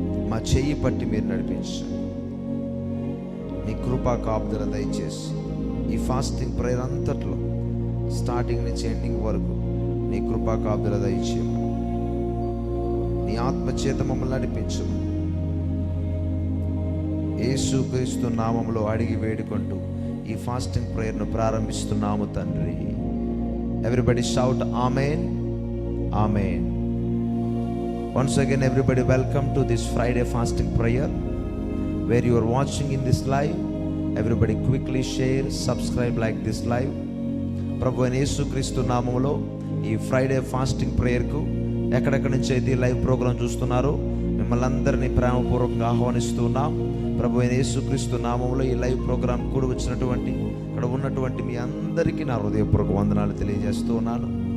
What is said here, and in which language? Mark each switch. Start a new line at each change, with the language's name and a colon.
Telugu: మా చెయ్యి పట్టి మీరు నడిపించండి. నీ కృపా కాపుదల దయచేసి ఈ ఫాస్టింగ్ ప్రేయర్ అంతట్లో స్టార్టింగ్ నుంచి ఎండింగ్ వరకు నీ కృపా కాపుదల దయచేయమని, నీ ఆత్మచేత మమ్మల్ని నడిపించము. యేసుక్రీస్తు నామములో అడిగి వేడుకుంటూ ఈ ఫాస్టింగ్ ప్రేయర్ను ప్రారంభిస్తున్నాము తండ్రి.
English: Everybody shout amen, amen. Once again everybody, welcome to this Friday fasting prayer where you are watching in this live. Everybody quickly share, subscribe, like this live.
Telugu: ప్రభు అయిన యేసుక్రీస్తు నామములో ఈ ఫ్రైడే ఫాస్టింగ్ ప్రేయర్కు ఎక్కడెక్కడి నుంచి అయితే లైవ్ ప్రోగ్రాం చూస్తున్నారో మిమ్మల్ని అందరినీ ప్రేమపూర్వకంగా ఆహ్వానిస్తున్నాం. ప్రభు అయిన యేసుక్రీస్తు నామములో ఈ లైవ్ ప్రోగ్రాం కూడా వచ్చినటువంటి ఇక్కడ ఉన్నటువంటి మీ అందరికీ నా హృదయపూర్వక వందనాలు తెలియజేస్తూ ఉన్నాను.